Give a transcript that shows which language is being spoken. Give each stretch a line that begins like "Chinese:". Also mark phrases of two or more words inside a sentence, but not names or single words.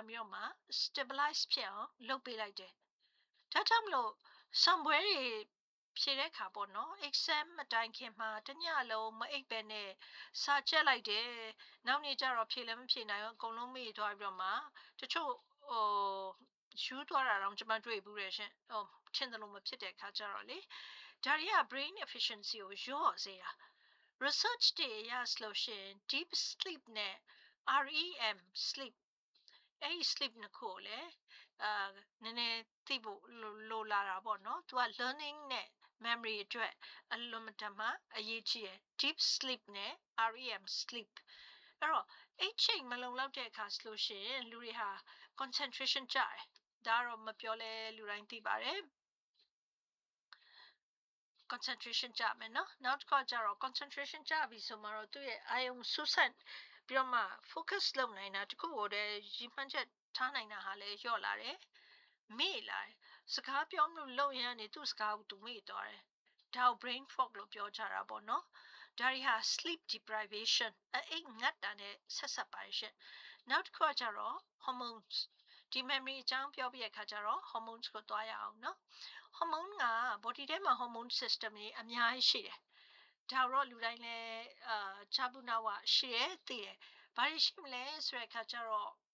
Burmese: ပြီးတော့မှ stabilize ဖြစ်အောင်လုပ်ပေးလိုက်တယ်ဒါကြောင့်မလို့ဆောင်ပွဲတွေဖြေတဲ့ခါပေါ့နော် exam မတိုင်ခင်မှာတညလုံးမအိပ်ပဲနဲ့စာကြက်လိုက်တယ်နောက်နေ့ကျတော့ဖြေလည်းမဖြေနိုင်ဘူးအကုန်လုံးမေ့သွားပြီးတော့မှတချို့ယူသွားတာတော့ကျွန်မတွေ့ဘူးတယ်ရှင်ထင်တယ်လို့မဖြစ်တဲ့ခါကျတော့လေဒါတွေက
English: brain efficiency
Burmese: ကိုလျော့စေတာ research တွေအရဆိုလို့ရှိရင်
English: deep sleep
Burmese: နဲ့
English: REM sleep
Burmese: အဲ့ဒီ sleep နှစ်ခုကိုလည်းနည်းနည်းသိဖို့လိုလာတာပေါ့နော်သူက learning နဲ့ memory အတွက်အလွန်မတန်မှအရေးကြီးတယ်
English: deep sleep
Burmese: နဲ့
English: REM sleep
Burmese: အဲ့တော့အဲ့ချိန်မလုံလောက်တဲ့အခါဆိုလို့ရှိရင်လူတွေဟာ concentration ကျတယ်ဒါတော့မပြောလဲလူတိုင်းသိပါတယ် concentration ကြမယ်နော်နောက်တစ်ခါကျတော့ concentration ကြပြီဆိုမှတော့သူ့ရဲ့အာယုံစူးစိုက်ပြီးတော့မှ focus လုပ်နိုင်တာတခုကိုတည်းရည်မှန်းချက် ထားနိုင်တာဟာလည်းလျော့လာတယ်မေ့လာတယ်စကားပြောမလို့လုံရနေသူ့စကားကိုသူမေ့သွားတယ်ဒါကို
English: brain fog
Burmese: လို့ပြောကြတာပေါ့နော်ဒါတွေဟာ
English: sleep deprivation
Burmese: အိတ်ငတ်တာနဲ့ဆက်ဆက်ပါရှင်နောက်တစ်ခါကျတော့ hormones ဒီ memory အကြောင်းပြောပြရခါကျတော့ hormones ကိုသွားရအောင်နော် hormone က body ထဲမှာ
English: hormone system
Burmese: တွေအများကြီးရှိတယ်ဒါတော့လူတိုင်းလည်းချဘူးနာဝရှိရဲသိတယ်ဘာလို့ရှိမလဲဆိုတဲ့အခါကျတော့